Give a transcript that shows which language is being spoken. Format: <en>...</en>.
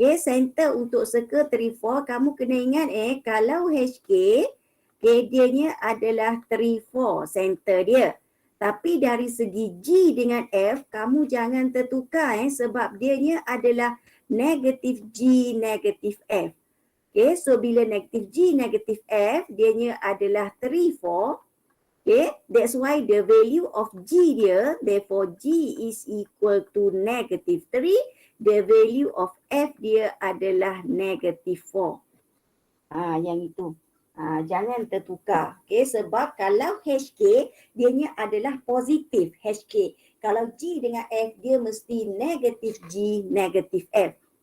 <ms>Okay, center untuk circle 3, 4, kamu kena ingat kalau HK, okay, dianya adalah 3, 4 center dia. Tapi dari segi G dengan F, kamu jangan tertukar sebab dianya adalah negatif G, negatif F. Okay, so bila negatif G, negatif F, dianya adalah 3, 4.</ms> <en>Okay, that's why the value of G dia, therefore G is equal to negative 3. The value of F dia adalah negative 4.</en> <ms>Yang itu. Jangan tertukar. Okay, sebab kalau HK, dianya adalah positif HK. Kalau G dengan F, dia mesti negatif G, negatif F.</ms>